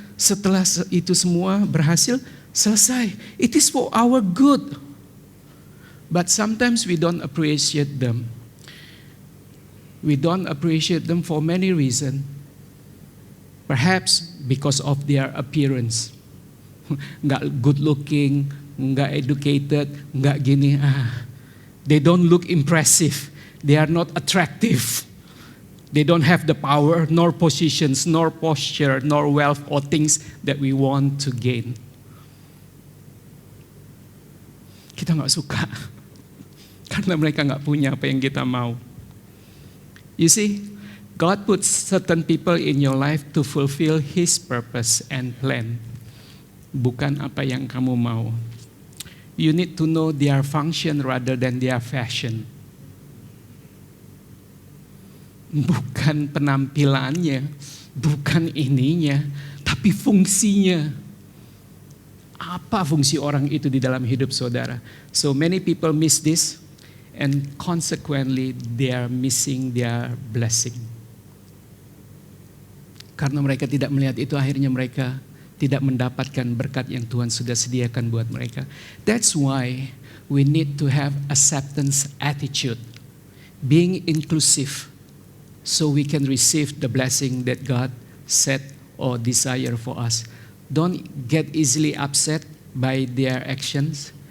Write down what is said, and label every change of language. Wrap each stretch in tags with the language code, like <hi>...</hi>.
<id>Setelah itu semua berhasil, selesai.</id> <en>It is for our good. But sometimes we don't appreciate them. We don't appreciate them for many reasons. Perhaps because of their appearance. Nggak good looking, nggak educated,</en> <id>nggak gini.</id> <en>They don't look impressive. They are not attractive. They don't have the power, nor positions, nor posture, nor wealth, or things that we want to gain.</en> <id>Kita nggak suka. Karena mereka nggak punya apa yang kita mau.</id> <en>You see, God puts certain people in your life to fulfill His purpose and plan.</en> <id>Bukan apa yang kamu mau.</id> <en>You need to know their function rather than their fashion.</en> <id>Bukan penampilannya, bukan ininya, tapi fungsinya. Apa fungsi orang itu di dalam hidup saudara?</id> <en>So many people miss this. And consequently, they are missing their blessing.</en> <id>Karena mereka tidak melihat itu, akhirnya mereka tidak mendapatkan berkat yang Tuhan sudah sediakan buat mereka.</id> <en>That's why we need to have acceptance attitude, being inclusive, so we can receive the blessing that God set or desire for us. Don't get easily upset by their actions.</en>